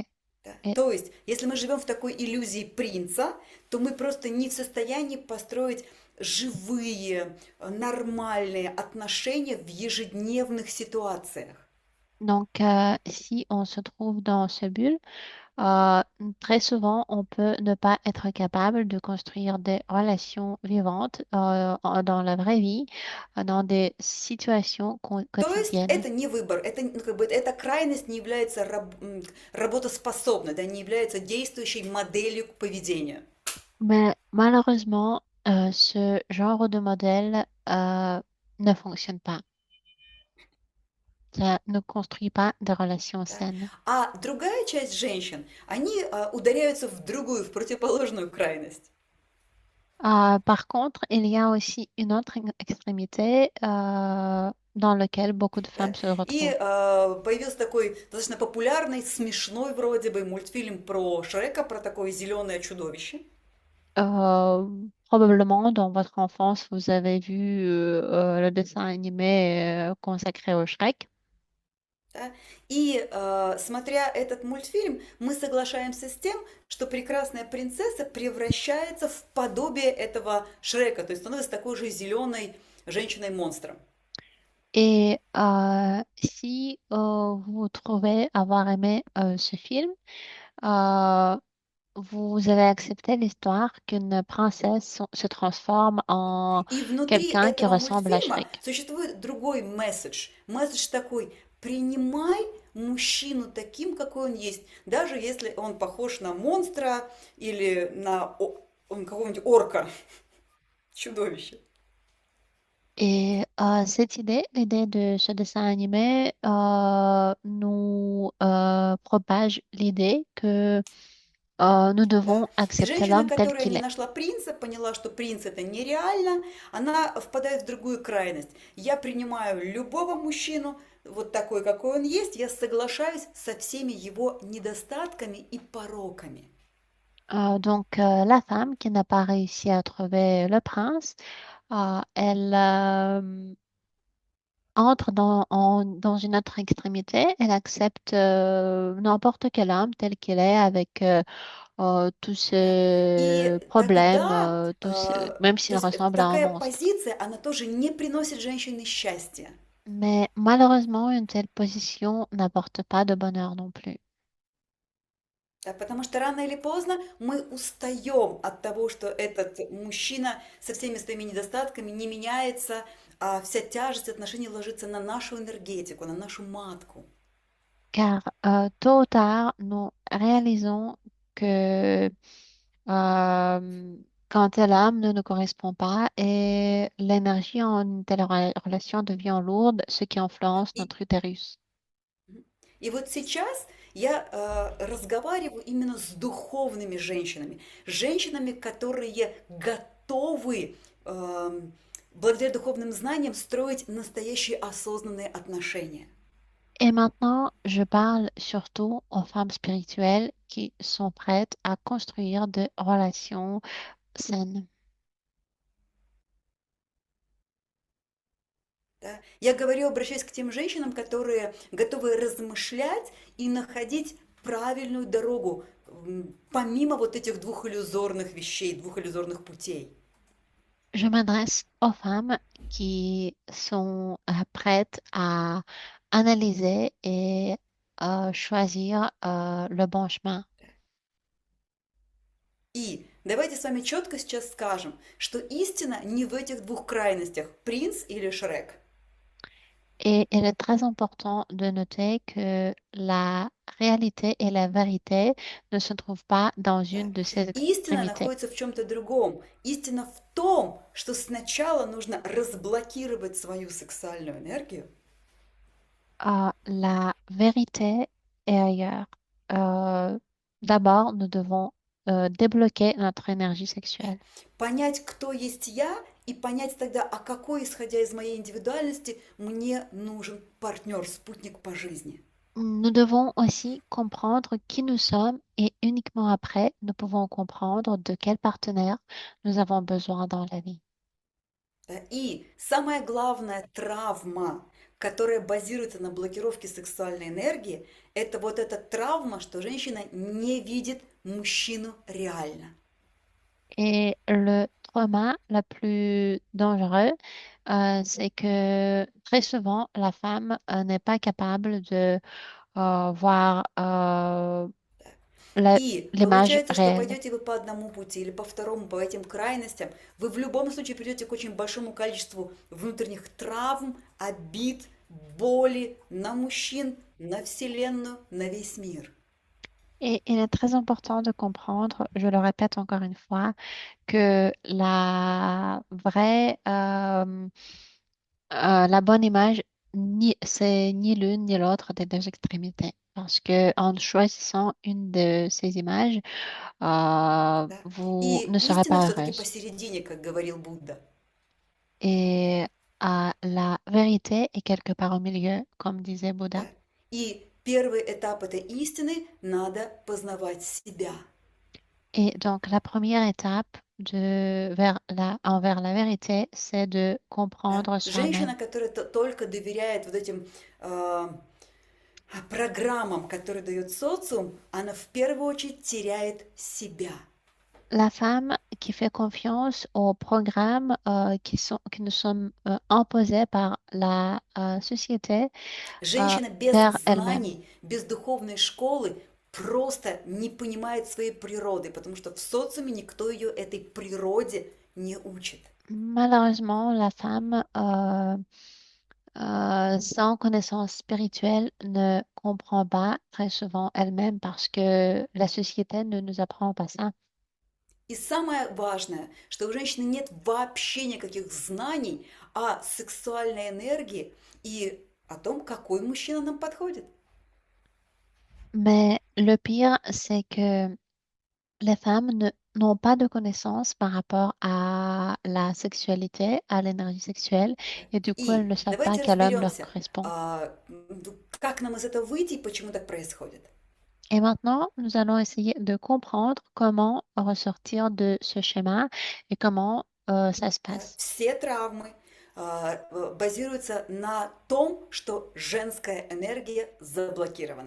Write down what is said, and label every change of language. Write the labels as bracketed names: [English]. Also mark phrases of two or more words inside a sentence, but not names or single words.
[Russian] Да. [French] Et [Russian] То есть, если мы живем в такой иллюзии принца, то мы просто не в состоянии построить живые, нормальные отношения в ежедневных ситуациях. [French] donc, si on se trouve dans ce bulle, Euh, très souvent, on peut ne pas être capable de construire des relations vivantes dans la vraie vie, dans des situations [Russian] То есть [French] quotidiennes. [Russian] это не выбор, это, ну, как бы, эта крайность не является работоспособной, да, не является действующей моделью поведения. [French] Mais malheureusement, ce genre de modèle ne fonctionne pas. Ça ne construit pas de relations [Russian] Да. [French] saines. [Russian] А другая часть женщин, они ударяются в другую, в противоположную крайность. [French] Par contre, il y a aussi une autre extrémité dans laquelle beaucoup de [Russian] Да? [French] femmes se [Russian] И [French] retrouvent. [Russian] появился такой достаточно популярный, смешной вроде бы мультфильм про Шрека, про такое зеленое чудовище. [French] Probablement dans votre enfance, vous avez vu le dessin animé consacré au Shrek. [Russian] Да? И смотря этот мультфильм, мы соглашаемся с тем, что прекрасная принцесса превращается в подобие этого Шрека, то есть становится такой же зеленой женщиной-монстром. [French] Et si vous trouvez avoir aimé ce film, euh, vous avez accepté l'histoire qu'une princesse se transforme en [Russian] И внутри [French] quelqu'un qui [Russian] этого [French] ressemble à [Russian] мультфильма [French] Shrek. [Russian] существует другой месседж. Месседж такой: принимай мужчину таким, какой он есть, даже если он похож на монстра или на какого-нибудь орка, чудовище. [French] Et cette idée, l'idée de ce dessin animé, nous propage l'idée que nous [Russian] Да. [French] devons [Russian] И [French] accepter [Russian] женщина, [French] l'homme tel [Russian] которая [French] qu'il [Russian] не [French] est. [Russian] нашла принца, поняла, что принц это нереально, она впадает в другую крайность. Я принимаю любого мужчину, вот такой, какой он есть, я соглашаюсь со всеми его недостатками и пороками. [French] La femme qui n'a pas réussi à trouver le prince, elle entre dans une autre extrémité. Elle accepte n'importe quel homme tel qu'il est avec tous [Russian] Да. [French] ces [Russian] И [French] problèmes, [Russian] тогда, [French] même [Russian] то [French] s'il [Russian] есть [French] ressemble à un [Russian] такая [French] monstre. [Russian] позиция, она тоже не приносит женщине счастья. [French] Mais malheureusement, une telle position n'apporte pas de bonheur non plus. [Russian] Да, потому что рано или поздно мы устаем от того, что этот мужчина со всеми своими недостатками не меняется, а вся тяжесть отношений ложится на нашу энергетику, на нашу матку. [French] Car tôt ou tard, nous réalisons que quand l'âme ne nous correspond pas et l'énergie en une telle relation devient lourde, ce qui influence [Russian] И, [French] notre utérus. [Russian] и вот сейчас я разговариваю именно с духовными женщинами, которые готовы благодаря духовным знаниям строить настоящие осознанные отношения. [French] Et maintenant, je parle surtout aux femmes spirituelles qui sont prêtes à construire des relations saines. [Russian] Да. Я говорю, обращаясь к тем женщинам, которые готовы размышлять и находить правильную дорогу, помимо вот этих двух иллюзорных вещей, двух иллюзорных путей. [French] Je m'adresse aux femmes qui sont prêtes à analyser et choisir le bon chemin. [Russian] И давайте с вами четко сейчас скажем, что истина не в этих двух крайностях, принц или Шрек. [French] Et il est très important de noter que la réalité et la vérité ne se trouvent pas dans [Russian] Да. [French] une de ces [Russian] Истина [French] extrémités. [Russian] находится в чем-то другом. Истина в том, что сначала нужно разблокировать свою сексуальную энергию, [French] La vérité est ailleurs. Euh, D'abord, nous devons débloquer notre énergie sexuelle. [Russian] понять, кто есть я, и понять тогда, а какой, исходя из моей индивидуальности, мне нужен партнер, спутник по жизни. [French] Nous devons aussi comprendre qui nous sommes et uniquement après, nous pouvons comprendre de quel partenaire nous avons besoin dans la vie. [Russian] Да. И самая главная травма, которая базируется на блокировке сексуальной энергии, это вот эта травма, что женщина не видит мужчину реально. [French] Et le trauma le plus dangereux, c'est que très souvent, la femme n'est pas capable de voir la- [Russian] И [French] l'image [Russian] получается, что [French] réelle. [Russian] пойдете вы по одному пути или по второму, по этим крайностям, вы в любом случае придете к очень большому количеству внутренних травм, обид, боли на мужчин, на Вселенную, на весь мир. [French] Et il est très important de comprendre, je le répète encore une fois, que la bonne image, c'est ni l'une ni l'autre des deux extrémités. Parce que en choisissant une de ces images, [Russian] Да? [French] vous [Russian] И [French] ne serez [Russian] истина [French] pas [Russian] все-таки [French] heureuse. [Russian] посередине, как говорил Будда. [French] Et la vérité est quelque part au milieu, comme disait Bouddha. [Russian] Да? И первый этап этой истины — надо познавать себя. [French] Et donc, la première étape envers la vérité, c'est de [Russian] Да? [French] comprendre [Russian] Женщина, [French] soi-même. [Russian] которая только доверяет вот этим программам, которые дает социум, она в первую очередь теряет себя. [French] La femme qui fait confiance aux programmes qui nous sont imposés par la société [Russian] Женщина без [French] perd elle-même. [Russian] знаний, без духовной школы просто не понимает своей природы, потому что в социуме никто ее этой природе не учит. [French] Malheureusement, la femme sans connaissance spirituelle ne comprend pas très souvent elle-même parce que la société ne nous apprend pas ça. [Russian] И самое важное, что у женщины нет вообще никаких знаний о сексуальной энергии и о том, какой мужчина нам подходит. [French] Mais le pire, c'est que les femmes n'ont pas de connaissances par rapport à la sexualité, à l'énergie sexuelle, et du coup, elles [Russian] И [French] ne savent pas [Russian] давайте [French] quel homme leur [Russian] разберемся, [French] correspond. [Russian] как нам из этого выйти и почему так происходит. [French] Et maintenant, nous allons essayer de comprendre comment ressortir de ce schéma et comment ça se [Russian] Да? [French] passe. [Russian] Все травмы базируются на том, что женская энергия заблокирована.